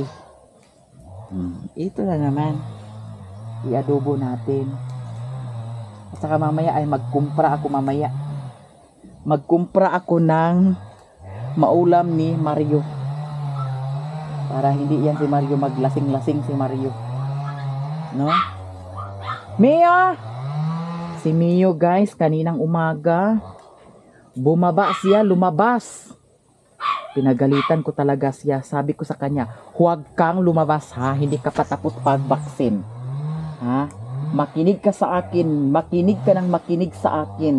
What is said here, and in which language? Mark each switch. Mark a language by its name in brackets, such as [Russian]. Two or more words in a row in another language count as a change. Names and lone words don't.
[Filipino] Ito na naman. I-adobo natin. At saka mamaya ay magkumpra ako ng maulam ni Mario. Para hindi yan si Mario maglasing-lasing si Mario. No? Mio! Si Mio guys, kaninang umaga, lumabas. Pinagalitan ko talaga siya. Sabi ko sa kanya, huwag kang lumabas ha, hindi ka patapos pag-vaccine. Ha? Makinig ka sa akin, makinig ka ng makinig sa akin.